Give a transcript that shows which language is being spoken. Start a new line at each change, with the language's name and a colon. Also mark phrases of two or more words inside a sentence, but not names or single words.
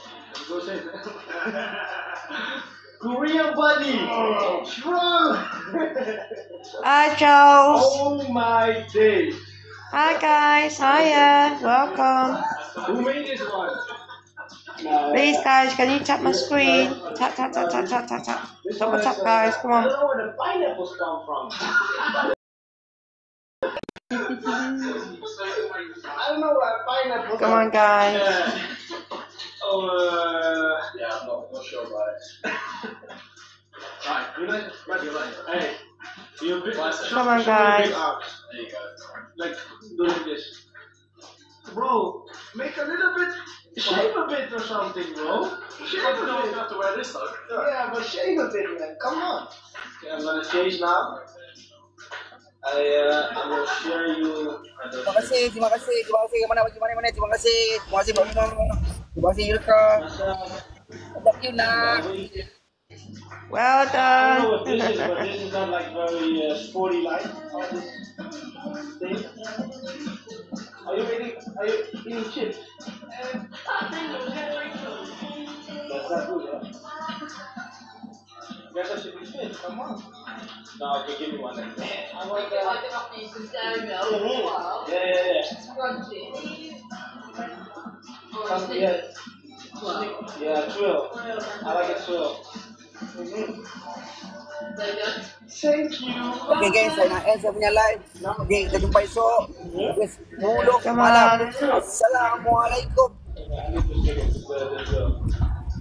English: Go say that. Korean buddy! Strong! Hi, Charles. Oh my days! Hi, guys. Hiya. Welcome. Who made this one? Please, guys, can you tap my screen? Tap, tap, tap, tap, tap, tap, tap. Double tap, guys. Come I on. don't know where the pineapples come from. I don't know where pineapples Come on, guys. Yeah, I'm not sure about it. Right, you're right. Hey, you're big. Come on, guys. There you go. Like doing this. Bro, make a little bit, shave a bit or something, bro. Shave a bit. You have to wear this though. Yeah, but shave a bit, man. Come on. Okay, I'm gonna change now. I will share you.
Malay: Terima kasih. Mana terima kasih. Terima kasih Yurka.
English: Thank you nak. Well I don't know what done. this is, but this is not like very sporty like this thing. Are you eating chips? That's not good, huh? You guys have to be fit, come on. No, okay, give me one then. I want that. Yeah. Yeah, twill. I like it twill. Thank you. Okay guys,
Malay: saya nak end saya punya live. Okay, kita jumpa esok. Okay, 10
English: Come
Malay: malam.
English: on.
Malay: Assalamualaikum.